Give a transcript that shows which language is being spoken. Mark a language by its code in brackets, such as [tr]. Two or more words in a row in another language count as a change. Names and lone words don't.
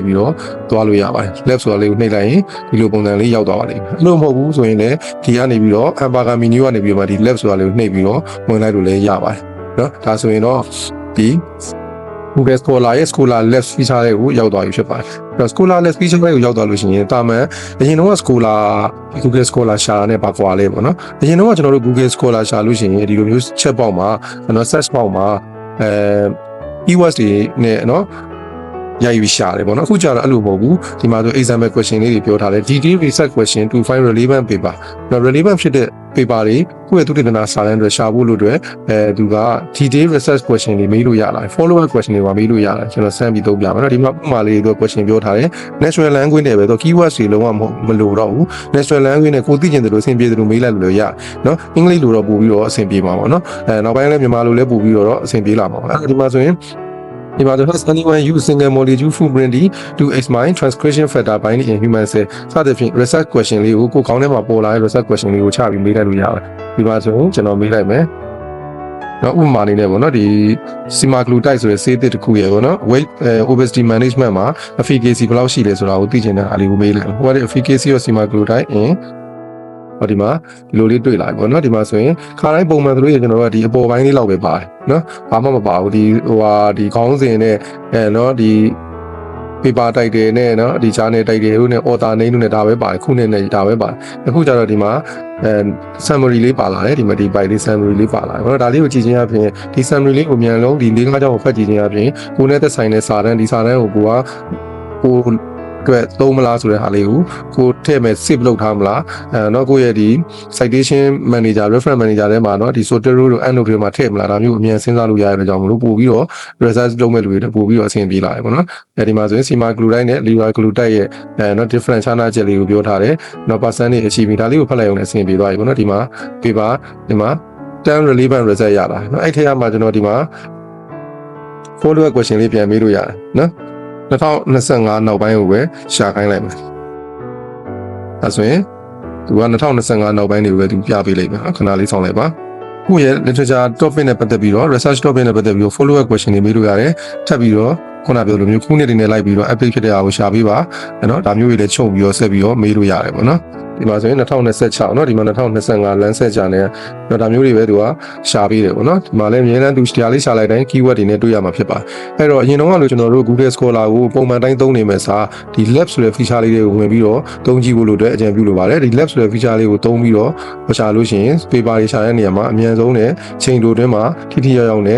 [my] ပြီးတော့သွားလို့ရပါတယ် lab ဆိုတာလေးကိုနှိပ်လိုက်ရင်ဒီလိုပုံစံလေးရောက်သွားပါလိမ့်မယ်အဲ့လိုမဟုတ်ဘူးဆိုရင်လည်းဒီကနေပြီးတော့ [en] hamburger menu [my] ကနေပြီးတော့ဒီ lab ဆိုတာလေးကိုနှိပ်ပြီးတော့ဝင်လိုက်လို့လည်းရပါတယ်နော်ဒါဆိုရင်တော့ဒီ Google Scholar ရဲ့ Scholar Lab feature တွေကိုရောက်သွားပြီဖြစ်ပါတယ်အဲ့တော့ Scholar Lab feature တွေကိုရောက်သွားလို့ရှိရင်တာမန်အရင်တော့ Scholar Google Scholar ရှာတာနဲ့ပါကွာလေးပေါ့နော်အရင်တော့ကျွန်တော်တို့ Google Scholar ရှာလို့ရှိရင်ဒီလိုမျိုး [en] chat box [my] မှာနော် [en] search box [my] မှာ keywords တွေနဲ့နော်ရိုက်ပြီးရှာတယ်ပေါ့နော်အခုကျတော့အဲ့လိုမဟုတ်ဘူးဒီမှာဆို [en] example question [my] လေးတွေပြောထားတယ် [en] detail research question to find relevant paper [my] နော် relevant ဖြစ်တဲ့ paper တွေကိုယ့်ရဲ့သုတေသနစာတမ်းတွေရှာဖို့လို့အတွက်သူက [en] detail research question [my] တွေမေးလို့ရလာတယ် [en] follow up question [my] တွေပါမေးလို့ရတယ်ကျွန်တော်စမ်းပြီးသုံးပြမယ်နော်ဒီမှာဥပမာလေးတွေ question ပြောထားတယ် [en] natural language [my] နဲ့ပဲတော့ keywords တွေလုံးဝမလိုတော့ဘူး [en] natural language [my] နဲ့ကိုသိကျင်တယ်လို့အဆင်ပြေတယ်လို့မေးလိုက်လို့ရနော် အင်္ဂလိပ်လိုတော့ပို့ပြီးတော့အဆင်ပြေမှာပေါ့နော်နောက်ပိုင်းလည်းမြန်မာလိုလည်းပို့ပြီးတော့အဆင်ပြေလာမှာပေါ့အဲ့ဒီမှာဆိုရင်ဒီမှာ [en] has anyone use single molecule footprint to examine transcription factor binding in human cell [my] စသဖြင့် [en] research question [my] လေးကိုခေါင်းထဲမှာပေါ်လာတဲ့ [en] research question [my] လေးကိုချပြီးမေးလိုက်လို့ရတယ်ဒီမှာဆိုရင်ကျွန်တော်မေးလိုက်မယ်နော်ဥပမာအနေနဲ့ပေါ့နော်ဒီ semaglutide ဆိုတဲ့ဆေးသစ်တစ်ခုရဲ့ပေါ့နော် [en] weight obesity management [my] မှာ efficacy ဘယ်လောက်ရှိလဲဆိုတာကိုသိချင်တဲ့အားလေးကိုမေးလိုက် [en] what is efficacy of semaglutide in [my] ဒီမှာဒီလိုလေးတွေ့လာပြီပေါ့နော်ဒီမှာဆိုရင်ခါတိုင်းပုံမှန်တို့ရကျွန်တော်တို့ကဒီအပေါ်ပိုင်းလေးလောက်ပဲပါတယ်နော်ဘာမှမပါ ဘူးဒီဒီခေါင်းစဉ်နဲ့နော်ဒီ paper တိုက်တယ်နဲ့နော်ဒီ journal တိုက်တယ်တို့နဲ့ [en] author name [my] တို့နဲ့ဒါပဲပါတယ်ခုနဲ့ဒါပဲပါတယ်အခုကျတော့ဒီမှာsummary လေးပါလာတယ်ဒီမှာဒီ byte လေး summary လေးပါလာတယ်ပေါ့နော်ဒါလေးကိုကြည့်ချင်းအပြင်ဒီ summary လေးကိုမြန်လုံးဒီ၄-၅ကြောင်းကိုဖတ်ကြည့်ချင်းအပြင်ကိုနဲ့သက်ဆိုင်တဲ့စာတန်းဒီစာတန်း ကိုကိုအတွက်သုံးမလားဆိုတဲ့ဟာလေးကိုထည့်မဲ့ save လုပ်ထားမလားနော်ကိုရဲ့ဒီ [en] citation manager reference manager [my] ထဲမှာနော်ဒီ Zotero တို့ Endnote တွေမှာထည့်မလားဒါမျိုးအမြန်စဉ်းစားလို့ရတဲ့ကြောင့်မလို့ပို့ပြီးတော့ research လုပ်မဲ့လူတွေပို့ပြီးတော့အဆင်ပြေလာတယ်ပေါ့နော်ဒီမှာဆိုရင် semaglutide နဲ့ liraglutide ရဲ့နော် different ခြားနားချက်လေးကိုပြောထားတယ်နော် [en] percentage achievement [my] ဒါလေးကိုဖတ်လိုက်အောင်လည်းအဆင်ပြေသွားပြီပေါ့နော်ဒီမှာ paper ဒီမှာ [en] term relevant result [my] ရတာနော်အဲ့ထက်မှာကျွန်တော်ဒီမှာ [en] follow up question [my] လေးပြန်မေးလို့ရတယ်နော်2025နောက်ပိုင်းကိုပဲရှာခိုင်းလိုက်မယ်။ဒါဆိုရင်သူက2025နောက်ပိုင်းတွေကိုပဲသူပြပေးလိုက်မယ်။ခဏလေးဆောင်လိုက်ပါ။ကိုယ့်ရဲ့ [en] literature topic [my] နဲ့ပတ်သက်ပြီးတော့ [en] research topic [my] နဲ့ပတ်သက်ပြီးတော့ [en] follow up question [my] တွေမေးလို့ရတယ်။ထပ်ပြီးတော့ခုနပြောလိုမျိုးခုနှစ်တွေနဲ့လိုက်ပြီးတော့ update ဖြစ်တဲ့အားကိုရှာပေးပါ။နော်ဒါမျိုးတွေလည်းချုပ်ပြီးတော့ဆက်ပြီးတော့မေးလို့ရတယ်ပေါ့နော်။ဒီမှာဆိုရင်2026เนาะဒီမှာ2025 Lancet ကြာနေတော့ဒါမျိုးတွေပဲသူကရှာ ပေးတယ်ပေါ့နော်ဒီမှာလည်းအများအားသူတရားလေးရှာလိုက်တိုင်း keyword တွေနဲ့တွေ့ရမှာဖြစ်ပါအဲ့တော့အရင်တော့ကလို့ကျွန်တော်တို့ Google Scholar ကိုပုံမှန်တိုင်းသုံးနေမယ်စာဒီ lab ဆိုတဲ့ feature လေးတွေကိုဝင်ပြီးတော့သုံးကြည့်ဖို့လို့အတွက်အကြံပြုလိုပါတယ်ဒီ lab ဆိုတဲ့ feature လေးကိုသုံးပြီးတော့ရှာလို့ရှိရင် paper တွေရှာတဲ့နေရာမှာအမြန်ဆုံးနဲ့ချိန်တိုတွင်းမှာထိထိရောက်ရောက်နဲ့